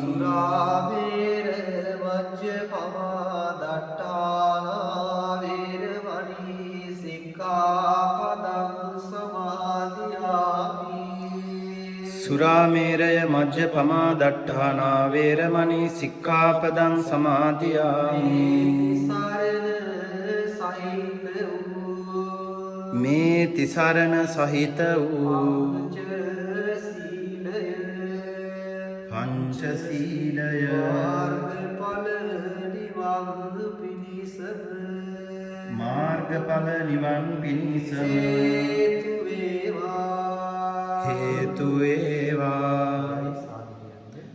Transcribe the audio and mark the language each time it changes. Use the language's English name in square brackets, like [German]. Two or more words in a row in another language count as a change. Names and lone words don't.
[Pali] සුරාමේර මජ්ජපමා දට්ඨානා වේරමණී සික්ඛාපදං සමාදියාමි. සුරාමේරය මජ්ජපමා දට්ඨානා වේරමණී සික්ඛාපදං සමාදියාමි. [Sinhala] සරණ සහිත වූ මේ තිසරණ සහිත වූ පංචශීලය මාර්ගඵල නිවන් පිණිසම හේතු වේවා.